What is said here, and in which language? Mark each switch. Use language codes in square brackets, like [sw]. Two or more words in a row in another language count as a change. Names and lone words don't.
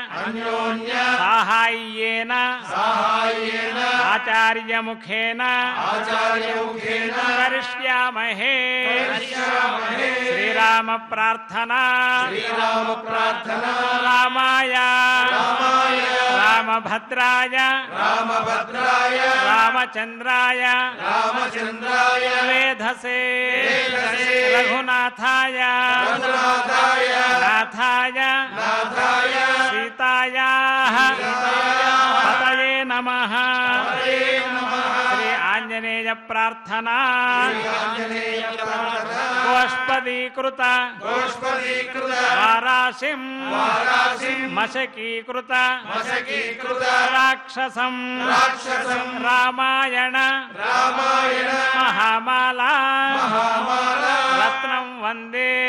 [sa] साहाय्येन आचार्यमुखेन करिष्यामहे श्रीराम प्रार्थना रामाय रामभद्राय रामचंद्राय वेधसे रघुनाथाय नाथाय सीतायाः पतये नमः श्री ఆంజనేయ ప్రార్థన గోష్పదీకృత వారాసిం మశకీకృత రాక్షసం రామాయణ మహామాలా రత్నం వందే